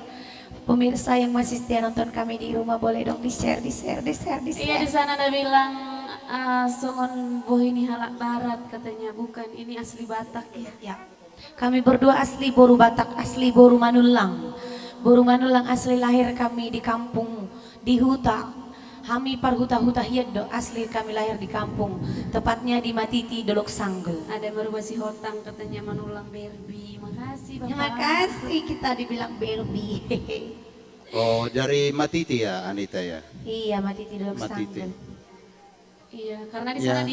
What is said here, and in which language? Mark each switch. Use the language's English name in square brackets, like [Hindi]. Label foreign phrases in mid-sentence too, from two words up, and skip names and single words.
[Indonesian] Pemirsa yang masih setia nonton kami di rumah, boleh dong di-share, di-share, di-share, di-share. Iya, di sana ada bilang [Batak Toba] songon boh [Indonesian] ini halak barat katanya, bukan, ini asli Batak ya. Ya. Kami berdua asli Boru Batak, asli Boru Manulang. Boru Manulang asli lahir kami di kampung di Huta. [Batak Toba] Kami par huta-huta hieddo, [Indonesian] asli kami lahir di kampung, tepatnya di Matiti, Dolok Sanggel. Ada Marubah Si Hotang katanya Manulang Berbi. Makasih Bapak. Terima kasih, kita dibilang Berbi. Oh, dari Matiti ya, Anita ya? Iya, Matiti Dolok Matiti. Sanggel. Iya, karena di sana